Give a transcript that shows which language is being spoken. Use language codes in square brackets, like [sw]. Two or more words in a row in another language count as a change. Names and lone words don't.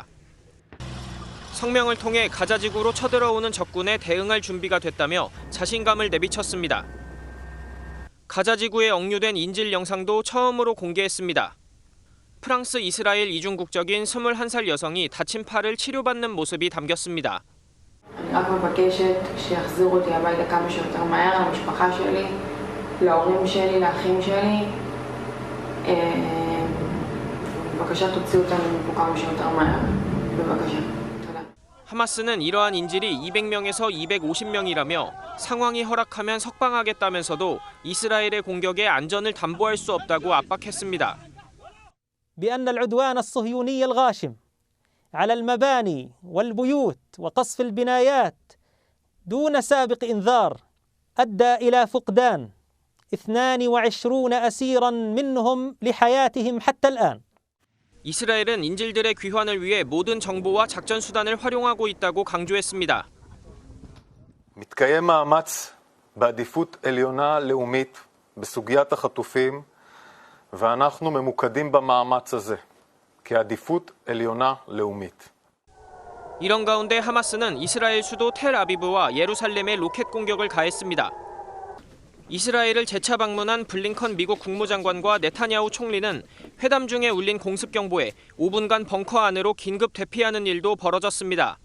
[ko] 성명을 통해 가자지구로 쳐들어오는 적군에 대응할 준비가 됐다며 자신감을 내비쳤습니다. 가자지구에 억류된 인질 영상도 처음으로 공개했습니다. 프랑스, 이스라엘 이중 국적인 21살 여성이 다친 팔을 치료받는 모습이 담겼습니다. [he] אני רק מבקשת שיחזירו אותי הביתה כמה שיותר מהר למשפחה שלי, להורים שלי, לאחים שלי. בבקשה תוציאו אותנו מפה כמה שיותר מהר. בבקשה. תודה. [ko] 하마스는 이러한 인질이 200명에서 250명이라며 상황이 허락하면 석방하겠다면서도 이스라엘의 공격에 안전을 담보할 수 없다고 압박했습니다. [ar] بأن العدوان الصهيوني الغاشم على المباني والبيوت وقصف البنايات دون سابق إنذار أدى إلى فقدان 22 أسيرا منهم لحياتهم حتى الآن. [ko] 이스라엘은 인질들의 귀환을 위해 모든 정보와 작전 수단을 활용하고 있다고 강조했습니다. [he] מתקיים מאמץ בעדיפות עליונה לאומית בסוגיית החטופים ואנחנו ממוקדים במאמץ הזה כעדיפות עליונה לאומית. [ko] 이런 가운데 하마스는 이스라엘 수도 텔아비브와 예루살렘에 로켓 공격을 가했습니다. 이스라엘을 재차 방문한 블링컨 미국 국무장관과 네타냐후 총리는 회담 중에 울린 공습 경보에 5분간 벙커 안으로 긴급 대피하는 일도 벌어졌습니다.